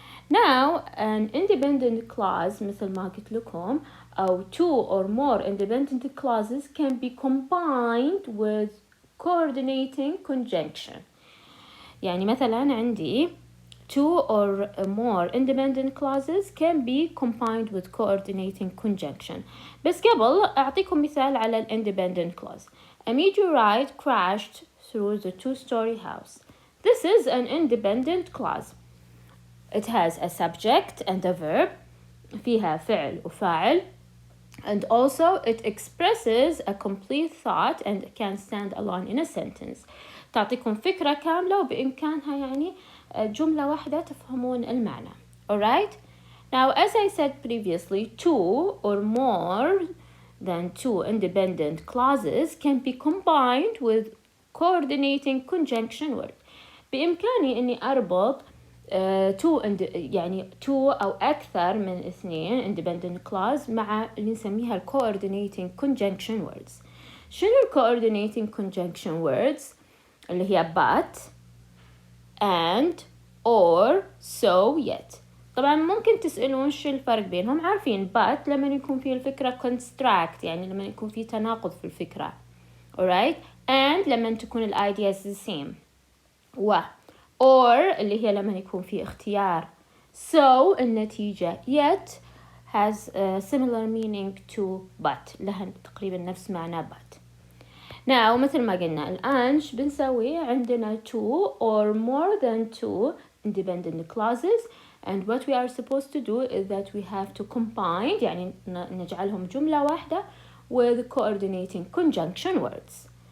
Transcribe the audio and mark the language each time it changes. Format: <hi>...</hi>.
<en>Now an independent clause</en> <ar>مثل ما قلت لكم أو</ar> <en>two or more independent clauses can be combined with coordinating conjunction.</en> <ar>يعني مثلا عندي</ar> <en>two or more independent clauses can be combined with coordinating conjunction.</en> <ar>بس قبل أعطيكم مثال على ال independent clause.</ar> <en>A meteorite crashed through the two-story house. This is an independent clause. It has a subject and a verb.</en> <ar>فيها فعل وفاعل.</ar> <en>And also it expresses a complete thought and can stand alone in a sentence.</en> <ar>تعطيكم فكرة كاملة وبإمكانها يعني جملة واحدة تفهمون المعنى.</ar> <en>Alright? Now, as I said previously, two or more than two independent clauses can be combined with coordinating conjunction word.</en> <ar>بإمكاني إني أربط two أو أكثر من اثنين independent clause مع اللي نسميها coordinating conjunction words. شنو coordinating conjunction words؟ اللي هي but, and, or, so, yet. طبعا ممكن تسألون شو الفرق بينهم. عارفين but لما يكون فيه الفكرة construct، يعني لما يكون فيه تناقض في الفكرة.</ar> <en>alright?</en> <ar>And لما تكون ال ideas</ar> <en>the same.</en> <ar>or اللي هي لما يكون فيه اختيار.</ar> <en>So النتيجة yet has a similar meaning to but.</en> <ar>لها تقريبا نفس معنى but.</ar> <en>Now</en> <ar>مثل ما قلنا الآن بنسوي عندنا</ar> <en>two or more than two independent clauses, and what we are supposed to do is that we have to combine</en> <ar>يعني نجعلهم جملة واحدة</ar> <en>with coordinating conjunction words.</en>